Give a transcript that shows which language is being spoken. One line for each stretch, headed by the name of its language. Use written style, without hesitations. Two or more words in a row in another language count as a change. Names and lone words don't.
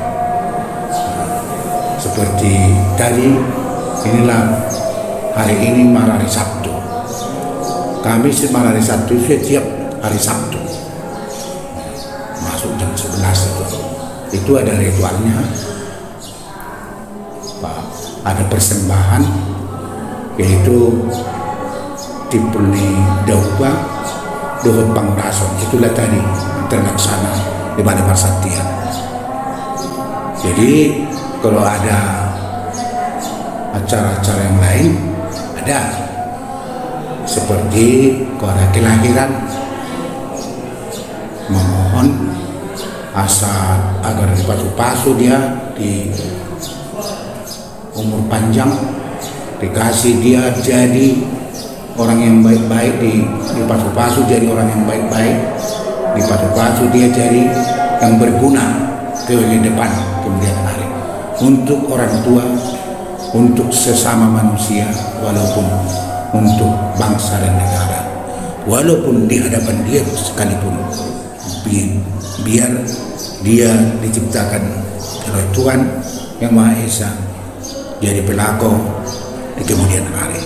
Indonesian: Seperti tadi, inilah hari ini malam hari Sabtu. Kami malam hari Sabtu setiap hari Sabtu masuk jam 11 itu ada ritualnya. Ada persembahan, yaitu
Batak Toba: tipulni dauba dohot pangurason.
Indonesian: Itulah tadi terlaksana di Balai Parsatya. Jadi kalau ada acara-acara yang lain, ada seperti kalau ada kelahiran, memohon asal agar dipasu-pasu dia di umur panjang, dikasih dia jadi orang yang baik-baik, dipasu-pasu jadi orang yang baik-baik, dipasu-pasu dia jadi yang berguna ke depan kemudian hari untuk orang tua, untuk sesama manusia, walaupun untuk bangsa dan negara, walaupun di hadapan dia sekalipun, biar dia diciptakan oleh Tuhan yang Maha Esa jadi pelakon di kemudian hari.